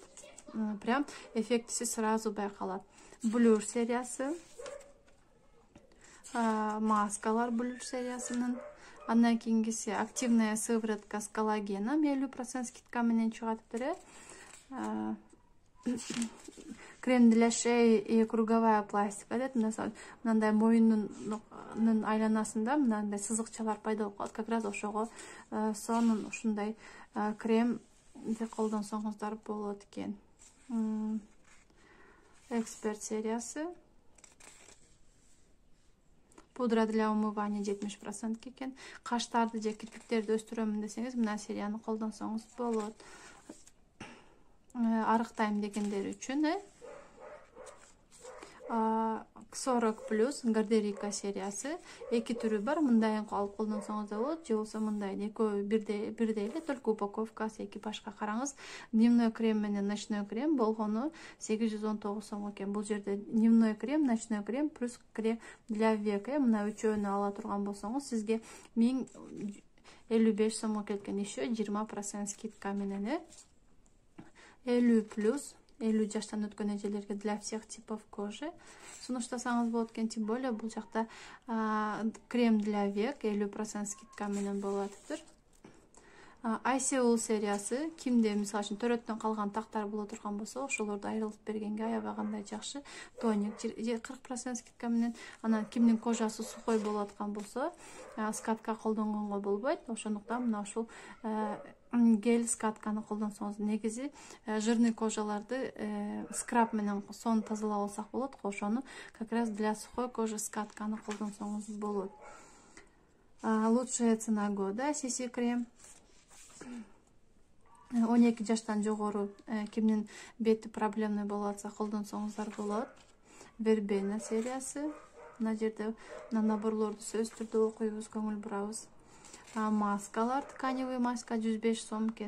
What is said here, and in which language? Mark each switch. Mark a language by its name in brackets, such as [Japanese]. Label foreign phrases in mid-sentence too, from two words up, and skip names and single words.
[Kyrgyz] Прям эффектиси сразу байкалат. Блюр сериясы, маскалар Блюр сериясынын. Андан кийинкиси [Russian] активная сыворотка с коллагеном 50% скидка [Kyrgyz] менен чыгаптыр. [Russian] Крем для шеи и круговая пластика дейт. [Kyrgyz] Мындай моюнун айланасында мындай сызыкчалар пайда болуп калат. [Russian] Как раз [Kyrgyz] ошого сонун ушундай крем колдонсоңуздар болот экен. Эксперт сериясы. [Russian] Пудра для умывания [Kyrgyz] 70% экен. Каштарды же кирпиктерди өстүрөмүн десеңиз, мына серияны колдонсоңуз болот. Арыктайм дегендер үчүн 40+ Гардерика сериясы. Эки түрү бар. Мындайын алып колдонсоңуз да болот, же болбосо мындай экөө бирдей эле, только упаковкасы эки башка. Караңыз, [Russian] дневной крем [Kyrgyz] менен [Russian] ночной крем [Kyrgyz] болгону 819 сом экен. Бул жерде [Russian] дневной крем, ночной крем плюс крем для век. [Kyrgyz] Мына үчөөнү ала турган болсоңуз, сизге 1055 сомго келген. [Russian] Еще 20% скидка [Kyrgyz] менен 50+, 50 жаштан өткөн эжелерге [Russian] для всех типов кожи [Kyrgyz] сунуштасаңыз болот экен. [Russian] Тем более [Kyrgyz] бул жакта [Russian] крем для век 50% скидка [Kyrgyz] менен болуп атыптыр. ICL сериясы кимде мисалы үчүн төрөттөн калган тактар боло турган болсо, ошолорду айрылтып бергенге аябагандай жакшы. [Russian] Тоник 40% скидка [Kyrgyz] менен, анан кимдин кожасы сухой болуп аткан болсо, скатка колдонгонго болбойт. Ошондуктан мына ушул гель скатканы колдонсоңуз, негизи жирный кожаларды скраб менен сонун тазалап алсак болот го, ошону [Russian] как раз для сухой кожи [Kyrgyz] скатканы колдонсоңуз болот. [Russian] Лучшая цена года CC крем. [Kyrgyz] 12 жаштан жогору кимдин бети проблемный болуп атса колдонсоңуздар болот. Вербена сериясы. Мына жерде наборлорду сөзсүз түрдө окуйбуз, көңүл бурабыз. Маскалар, тканевый маска 105 сом экен.